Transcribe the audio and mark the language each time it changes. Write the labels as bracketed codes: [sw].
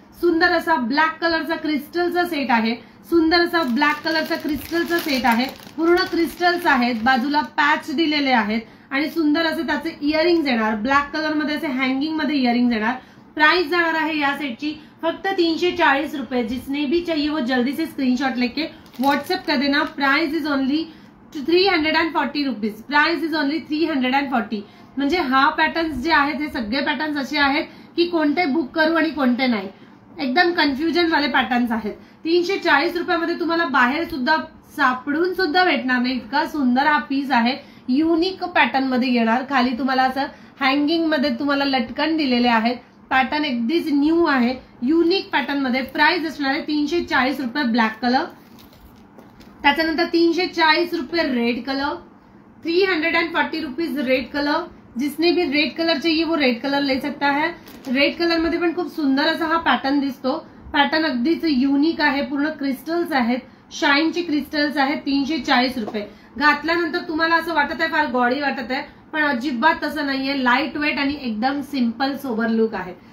[mr] सुंदर असा ब्लॅक कलरचा क्रिस्टलचा सेट आहे, सुंदर असा ब्लॅक कलरचा क्रिस्टलचा सेट आहे, पूर्ण क्रिस्टल्स आहेत, बाजूला पॅच दिलेले आहेत आणि सुंदर असे त्याचे इयरिंग्स येणार, ब्लॅक कलर मध्ये असे हँगिंग मध्ये इयरिंग्स येणार। प्राइस जाणार आहे या सेटची फक्त 340 रुपये। [hi] जिसने भी चाहिए वो जल्दी से स्क्रीनशॉट लेके व्हाट्सएप कर देना। [en] Price is only 340 rupees, price is only 340। [mr] म्हणजे हा पॅटर्न्स जे आहेत हे सगळे पॅटर्न्स असे आहेत की कोणते बुक करू आणि कोणते नाही, एकदम कन्फ्युजन वाले पॅटर्न्स आहेत। 340 रुपयामध्ये तुम्हाला बाहेर सुद्धा सापडून सुद्धा भेटणार नाही, इतका सुंदर हा पीस आहे। युनिक पॅटर्न मध्ये येणार, खाली तुम्हाला असं हँगिंग मध्ये तुम्हाला लटकन दिलेले आहेत, पॅटर्न अगदीच न्यू आहे, युनिक पॅटर्न मध्ये। प्राइस असणार आहे 340 रुपये ब्लॅक कलर, त्याच्यानंतर 340 रुपये red colour, 340 rupees red colour. [hi] जिसने भी रेड कलर चाहिए वो रेड कलर ले सकता है। [mr] रेड कलर मध्ये पण खूप सुंदर असा हा पॅटर्न दिसतो, पॅटर्न अगदीच युनिक आहे, पूर्ण क्रिस्टल्स आहेत, शाईनचे क्रिस्टल्स आहेत। 340 रुपये घातल्यानंतर तुम्हाला असं वाटत आहे फार गॉडी वाटत आहे, पण अजिबात तसं नाहीये, लाईट वेट आणि एकदम सिंपल सोबर लुक आहे।